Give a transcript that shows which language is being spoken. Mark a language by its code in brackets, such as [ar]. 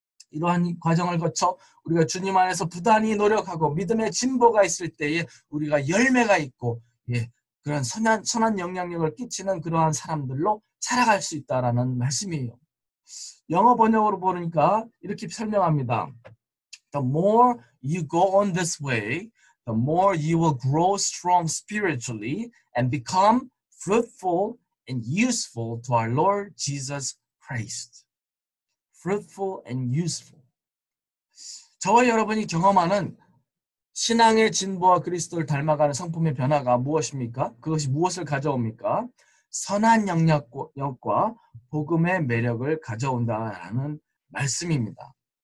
[ko] 이러한 과정을 거쳐 우리가 주님 안에서 부단히 노력하고 믿음의 진보가 있을 때에 우리가 열매가 있고, 그런 선한 영향력을 끼치는 그러한 사람들로 살아갈 수 있다라는 말씀이에요. 영어 번역으로 보니까 이렇게 설명합니다. [en] The more you go on this way, the more you will grow strong spiritually and become fruitful and useful to our Lord Jesus Christ. Fruitful and useful. [ko] 저와 여러분이 경험하는 신앙의 진보와 그리스도를 닮아가는 성품의 변화가 무엇입니까? 그것이 무엇을 가져옵니까? 선한 영향력과 복음의 매력을 가져온다라는 말씀입니다.